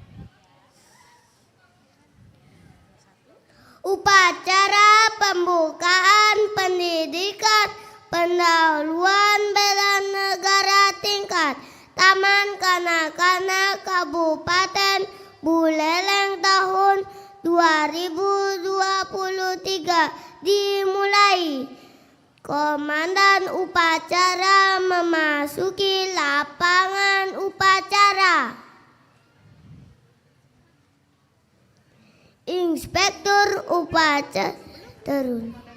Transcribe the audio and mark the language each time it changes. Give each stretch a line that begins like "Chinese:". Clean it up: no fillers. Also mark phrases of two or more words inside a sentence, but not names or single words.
Indonesian: Upacara pembukaan pendidikan pendahuluan bela negara tingkat Taman Kanak-Kanak Kabupaten Buleleng tahun 2023 dimulai. Komandan upacara memasuki lapangan upacara. Inspektur upacara turun.